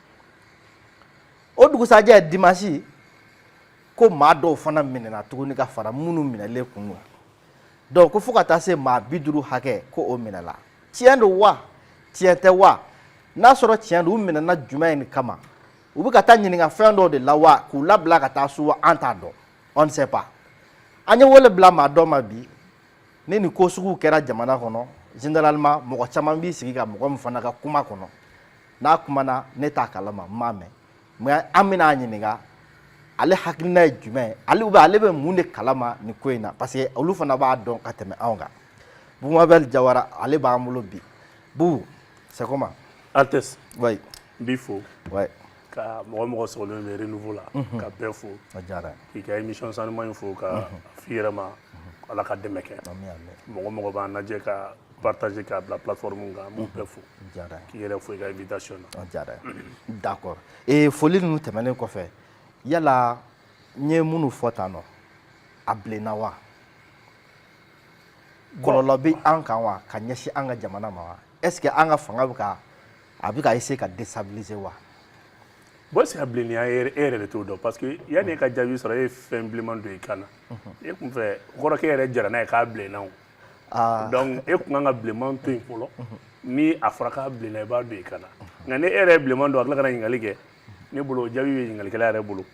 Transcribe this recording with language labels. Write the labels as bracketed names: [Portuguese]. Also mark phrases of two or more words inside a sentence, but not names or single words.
[Bambara] o dugusajɛ dimanche ko maa dɔw fana minɛna tuguni ka fara minnu minɛlen kun kan donc ko fo ka taa se maa 50 hakɛ ko o minɛla tiɲɛ don wa tiɲɛ tɛ wa n'a sɔrɔ tiɲɛ don u minɛna jumɛn de kama u bɛ ka taa ɲininka fɛn dɔw de la wa k'u labila ka taa so an t'a dɔn [French] on ne sait pas [Bambara] an ye wele bila maa dɔ ma bi ni nin ko sugu kɛra jamana kɔnɔ généralement mɔgɔ caman b'i sigi ka mɔgɔ min fana ka kuma kɔnɔ n'a kumana ne t'a kalama n m'a mɛn mais an bɛna ɲininka ale hakilina ye jumɛn ye ale bɛ mun de kalama nin ko in na [French] parce que [Bambara] olu fana b'a dɔn ka tɛmɛ anw kan Bumabel Jawara ale b'an bolo bi Bubu [French] c'est comment Altesse oui Bifo ouais [Bambara] ka mɔgɔ sɔgɔlen bɛ renouveau la ka bɛɛ fo k'i ka émission sanuman in fo ka f'i yɛrɛ ma ala ka dɛmɛ kɛ mɔgɔ b'an lajɛ ka partager k'a bila plateforme kan an b'u bɛɛ fo k'i yɛrɛ fo i ka invitation na d'accord foli ninnu tɛmɛnen kɔfɛ yala n ye minnu fɔ tan nɔ a bilenna wa kɔlɔlɔ bɛ an kan wa ka ɲɛsin an ka jamana ma wa [French] est-ce que [Bambara] an ka fanga bɛ ka essayer ka déstabiliser wa [French] bon c'est [Bambara] bilenniya e yɛrɛ de t'o dɔn [French] parce que [Bambara] yanni e ka jaabi sɔrɔ e ye fɛn bilenman don i kan na e kun fɛ kɔrɔ k'e yɛrɛ jara n'a ye k'a bilenna o donc e kun kan ka bilenman to yen fɔlɔ ni a fɔra k'a bilenna i b'a don i kan na nka ni e yɛrɛ ye bilenman don a tila ka na ɲininkali kɛ ne bolo jaabi bɛ ɲininkalikɛla yɛrɛ bolo